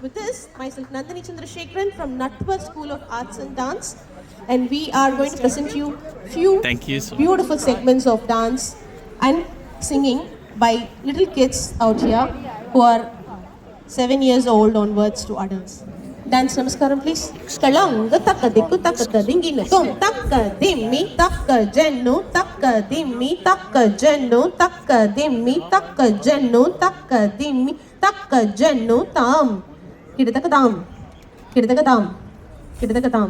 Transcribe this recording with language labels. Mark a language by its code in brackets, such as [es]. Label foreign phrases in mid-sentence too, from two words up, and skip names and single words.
[en] With this, myself Nandini Chandrasekharan from Natwa School of Arts and Dance, and we are going to present you few beautiful segments of dance and singing by little kids out here who are 7 years old onwards to adults. Dance namaskaram please. Kalanga takka dikku takka dingina tom takka dimmi takka jennu takka dimmi takka jennu takka dimmi takka jennu takka dimmi takka jennu tam kidaka tam kidaka tam kidaka tam.